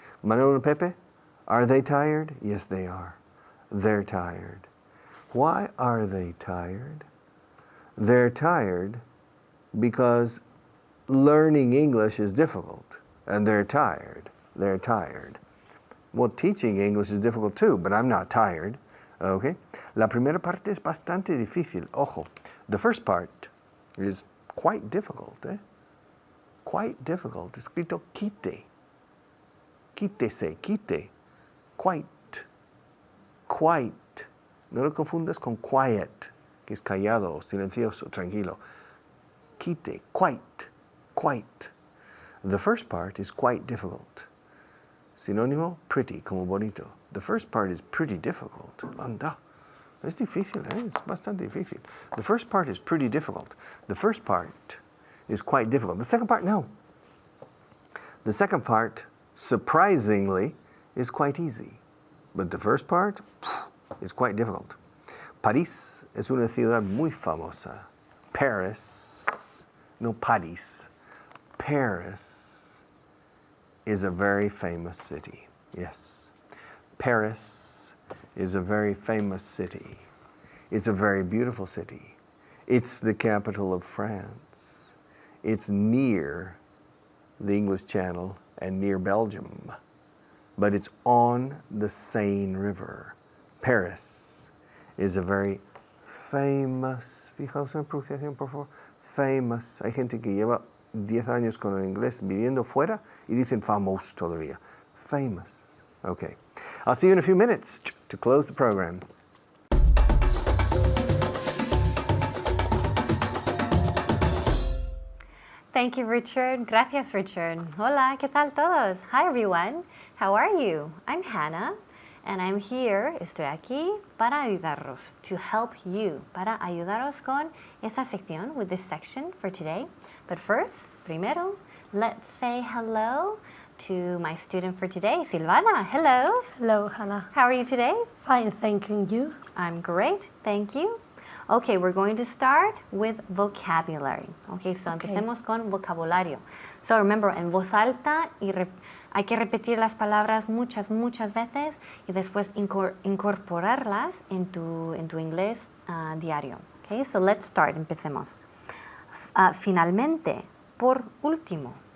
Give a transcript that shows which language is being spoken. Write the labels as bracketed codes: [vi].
[en] Manuel and Pepe, are they tired? Yes, they are. They're tired. Why are they tired? They're tired because learning English is difficult, and they're tired. They're tired. Well, teaching English is difficult too, but I'm not tired. Okay? [es] La primera parte es bastante difícil. Ojo. [en] The first part is quite difficult, eh? Quite difficult. Escrito quite. Quítese, quite. Quite. Quite. [es] No lo confundas con quiet, que es callado, silencioso, tranquilo. [en] Quite, quite, quite. The first part is quite difficult. [es] Sinónimo, pretty, como bonito. [en] The first part is pretty difficult. [es] Anda. Es difícil, eh? Es bastante difícil. [en] The first part is pretty difficult. The first part is quite difficult. The second part, no. The second part, surprisingly, is quite easy. But the first part is quite difficult. [es] París es una ciudad muy famosa. [en] Paris, no Paris. Paris is a very famous city. Yes. Paris is a very famous city. It's a very beautiful city. It's the capital of France. It's near the English Channel and near Belgium. But it's on the Seine River. Paris is a very famous, [es] fijaos en la pronunciación, por favor, [en] famous. [es] Hay gente que lleva 10 años con el inglés viviendo fuera y dicen famous todavía. [en] Famous. Okay. I'll see you in a few minutes to close the program. Thank you, Richard. [es] Gracias, Richard. Hola, ¿qué tal todos? [en] Hi, everyone. How are you? I'm Hannah, and I'm here, [es] estoy aquí para ayudaros, [en] to help you, [es] para ayudaros con esta sección, [en] with this section for today. But first, primero, let's say hello to my student for today, Silvana. Hello. Hello, Hannah. How are you today? Fine, thank you. I'm great, thank you. Okay, we're going to start with vocabulary. Okay, so [es] empecemos con vocabulario. [en] So remember, [es] en voz alta hay que repetir las palabras muchas veces y después incorporarlas en tu inglés diario. [en] Okay, so let's start. [es] Empecemos. Finalmente, por último.